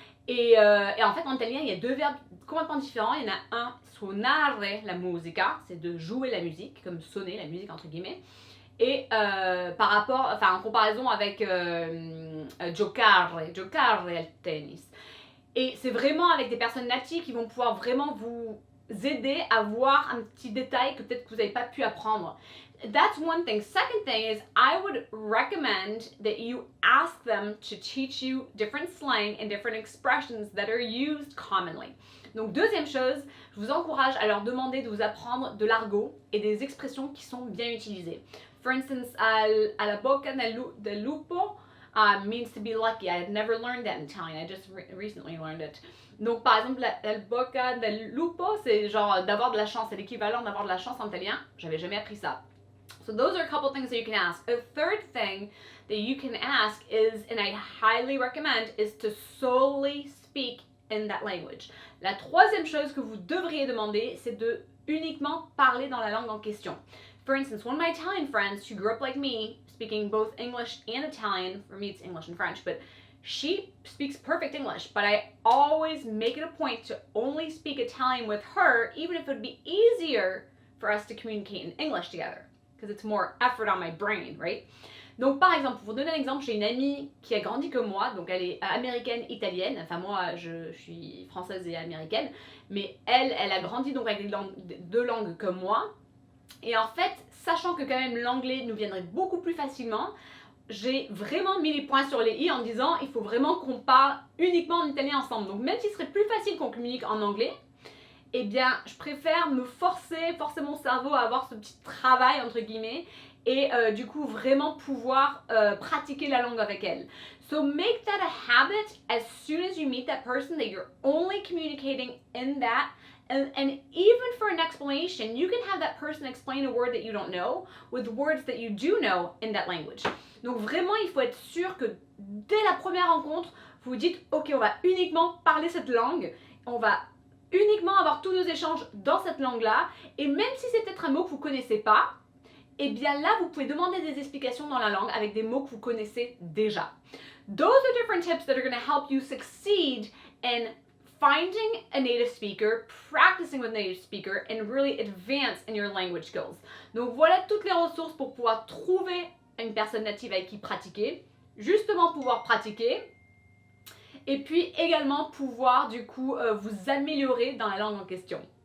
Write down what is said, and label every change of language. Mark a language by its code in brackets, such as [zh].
[fr] Et en fait, en italien, il y a deux verbes complètement différents. Il y en a un, [it] suonare la musica, [fr] c'est de jouer la musique, comme sonner la musique entre guillemets. Et par rapport, en comparaison avec [it] giocare al tennis. [fr] Et c'est vraiment avec des personnes natives qui vont pouvoir vraiment vous aider à voir un petit détail que peut-être que vous n'avez pas pu apprendre. [en] That's one thing. Second thing is I would recommend that you ask them to teach you different slang and different expressions that are used commonly. [fr] Donc deuxième chose, je vous encourage à leur demander de vous apprendre de l'argot et des expressions qui sont bien utilisées. [en] For instance, [it] a la bocca del lupo [en] means to be lucky. I had never learned that in Italian. I just recently learned it. [fr] Donc, par exemple, [it] la bocca del lupo, [fr] c'est genre d'avoir de la chance. C'est l'équivalent d'avoir de la chance en italien. J'avais jamais appris ça. [en] So those are a couple things that you can ask. A third thing that you can ask is, and I highly recommend, is to solely speak in that language. [fr] La troisième chose que vous devriez demander, c'est de uniquement parler dans la langue en question. [en] For instance, one of my Italian friends who grew up like me, speaking both English and Italian, for me it's English and French, but she speaks perfect English, but I always make it a point to only speak Italian with her, even if it would be easier for us to communicate in English together, because it's more effort on my brain, right? [fr] Donc par exemple, pour vous donner un exemple, j'ai une amie qui a grandi comme moi, donc elle est américaine-italienne, enfin moi je suis française et américaine, mais elle a grandi donc avec deux langues comme moi. Et en fait, sachant que quand même l'anglais nous viendrait beaucoup plus facilement, j'ai vraiment mis les points sur les i en disant il faut vraiment qu'on parle uniquement en italien ensemble. Donc même s'il serait plus facile qu'on communique en anglais, eh bien je préfère me forcer mon cerveau à avoir ce petit travail entre guillemets et du coup vraiment pouvoir pratiquer la langue avec elle. [en] So make that a habit as soon as you meet that person that you're only communicating in that. And even for an explanation, you can have that person explain a word that you don't know with words that you do know in that language. [fr] Donc vraiment, il faut être sûr que dès la première rencontre, vous vous dites « Ok, on va uniquement parler cette langue, on va uniquement avoir tous nos échanges dans cette langue-là, et même si c'est peut-être un mot que vous ne connaissez pas, eh bien là, vous pouvez demander des explications dans la langue avec des mots que vous connaissez déjà. [en] Those are different tips that are going to help you succeed in finding a native speaker, practicing with native speaker, and really advance in your language skills. [fr] Donc voilà toutes les ressources pour pouvoir trouver une personne native avec qui pratiquer, justement pouvoir pratiquer, et puis également pouvoir du coup vous améliorer dans la langue en question.